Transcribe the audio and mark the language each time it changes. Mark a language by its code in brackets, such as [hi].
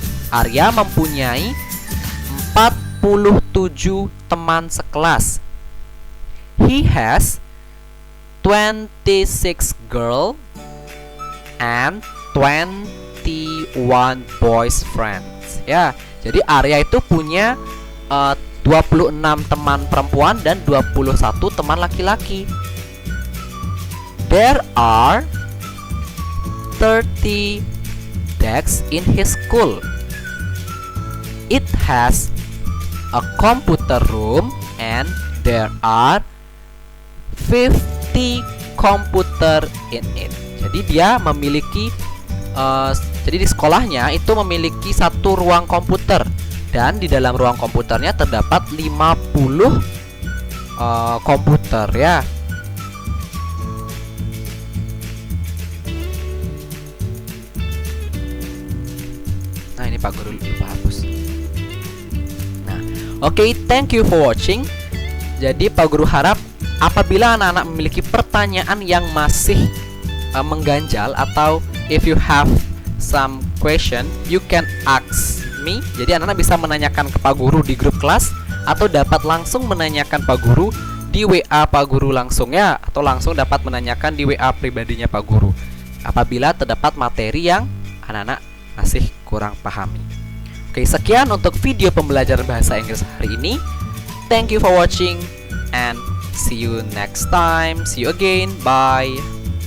[id] Arya mempunyai 47 teman sekelas. [en] He has 26 girls and 21 boys friends. [id] Ya, jadi Arya itu punya 26 teman perempuan dan 21 teman laki-laki. [en] There are 30 desks in his school. It has a computer room and there are 50 computer in it. [id] Jadi dia memiliki jadi di sekolahnya itu memiliki 1 ruang komputer, dan di dalam ruang komputernya terdapat 50 komputer ya. Nah, ini Pak Guru lupa hapus. [en] Nah, oke, thank you for watching. [id] Jadi Pak Guru harap apabila anak-anak memiliki pertanyaan yang masih mengganjal, atau [en] if you have some question, you can ask me. [id] Jadi anak-anak bisa menanyakan ke Pak Guru di grup kelas, atau dapat langsung menanyakan Pak Guru di WA Pak Guru langsung ya, atau langsung dapat menanyakan di WA pribadinya Pak Guru apabila terdapat materi yang anak-anak masih kurang pahami. Oke, sekian untuk video pembelajaran bahasa Inggris hari ini. [en] Thank you for watching and see you next time. See you again. Bye.